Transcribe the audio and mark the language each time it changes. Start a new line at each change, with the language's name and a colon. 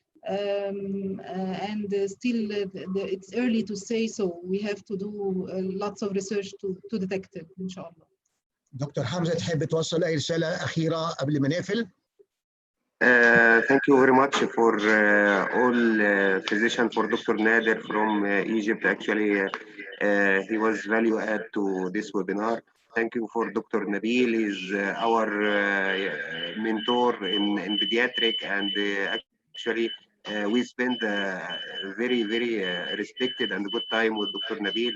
English: and still it's early to say, so we have to do lots of research to detect it إن شاء الله.
Arabic: دكتور حمزة تحب توصل أي رسالة أخيرة قبل ما نقفل؟
English: Thank you very much for all physicians, for Dr. Nader from Egypt. Actually, he was value add to this webinar. Thank you for Dr. Nabil. He's our mentor in pediatric, and actually we spent very, very respected and good time with Dr. Nabil.